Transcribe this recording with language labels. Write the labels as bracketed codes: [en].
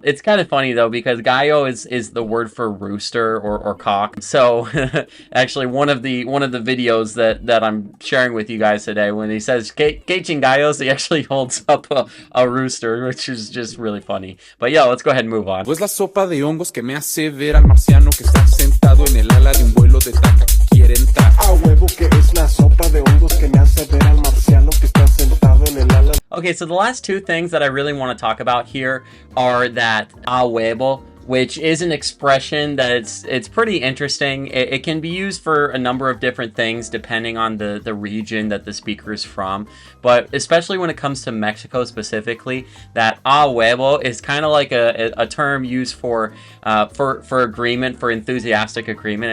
[en] It's kind of funny though, because gallo is the word for rooster or cock. So actually one of the videos that I'm sharing with you guys today, when he says [es] "Qué chingallos," [en] he actually holds up a rooster, which is just really funny. But yeah, let's go ahead and move on. [es] ¿O es la sopa de hongos que me hace ver al marciano que está sentado en el ala de un vuelo de taca que quiere entrar? A huevo que es la sopa de hongos que me hace ver al marciano que está sentado en el ala. [en] Okay, so the last two things that I really want to talk about here are that a huevo, which is an expression that it's pretty interesting. It can be used for a number of different things depending on the region that the speaker is from. But especially when it comes to Mexico specifically, that a huevo is kind of like a term used for agreement, for enthusiastic agreement.